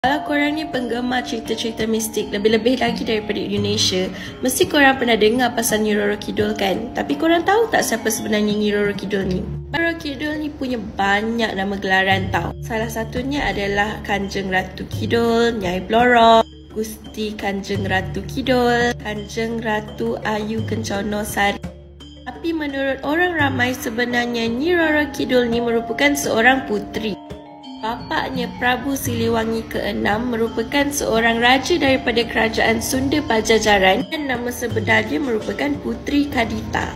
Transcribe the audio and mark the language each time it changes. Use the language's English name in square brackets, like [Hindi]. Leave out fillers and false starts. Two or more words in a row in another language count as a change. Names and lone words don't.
[Malay] Kalau korang ni penggemar cerita-cerita mistik lebih-lebih lagi daripada Indonesia, mesti korang pernah dengar pasal Nyi Roro Kidul kan? Tapi korang tahu tak siapa sebenarnya Nyi Roro Kidul ni? Roro Kidul ni punya banyak nama gelaran tau. Salah satunya adalah Kanjeng Ratu Kidul, Nyai Blorok, Gusti Kanjeng Ratu Kidul, Kanjeng Ratu Ayu Kencono Sari. Tapi menurut orang ramai sebenarnya Nyi Roro Kidul ni merupakan seorang puteri. Bapaknya Prabu Siliwangi ke-6 merupakan seorang raja daripada kerajaan Sunda Pajajaran dan nama sebenar dia merupakan Puteri Kadita.